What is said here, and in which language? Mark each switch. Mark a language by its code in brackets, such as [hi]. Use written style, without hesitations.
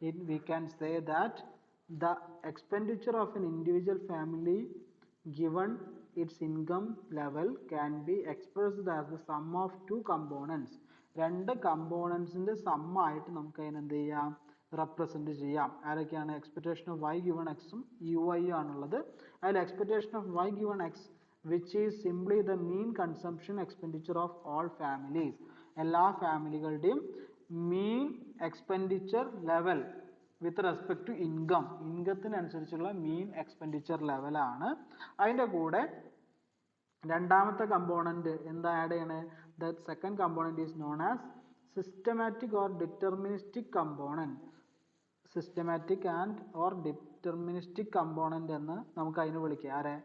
[en] We can say that the expenditure of an individual family given its income level can be expressed as the sum of two components. [ml] രണ്ട് കമ്പോണൻസിന്റെ some ആയിട്ട് നമുക്ക് അതിനെ എന്ത് ചെയ്യാം? Represent ചെയ്യാം. ആരൊക്കെയാണ്? Expectation of Y given X ഉം UI ആണുള്ളത്. [en] അതിൽ expectation of Y given X which is simply the mean consumption expenditure of all families. [ml] എല്ലാ ഫാമിലികളുടെയും [en] mean expenditure level with respect to income. ഇൻകത്തിനനുസരിച്ചുള്ള mean expenditure level ആണ്. [ml] അതിന്റെ കൂടെ രണ്ടാമത്തെ component എന്താ add ചെയ്യണേ? [en] The second component is known as systematic or deterministic component. Systematic or deterministic component [ml] എന്ന് നമുക്ക് അതിനെ വിളിക്കാം. ആരെ?